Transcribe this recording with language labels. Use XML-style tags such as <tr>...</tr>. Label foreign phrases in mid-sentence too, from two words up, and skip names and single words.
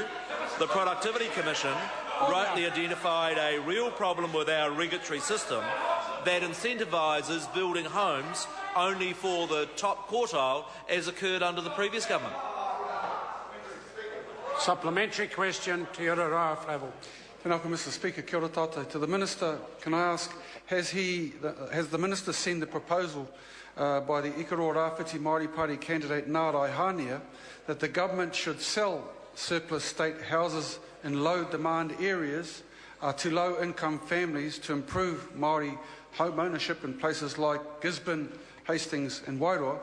<en>The Productivity Commission rightly identified a real problem with our regulatory system that incentivises building homes only for the top quartile, as occurred under the previous government. Supplementary question, Te Ora Flavel.</en> <mi>Tēnā koe,</mi> <en>Mr Speaker.</en> <mi>Kia ora tātou.</mi> <en>To the Minister, can I ask, has the Minister seen the proposal by the Ikaroa Rāwhiti Maori Party candidate Nārai Hānea that the government should sell surplus state houses in low-demand areas to low-income families to improve Maori home ownership in places like Gisborne, Hastings and Wairoa?</en>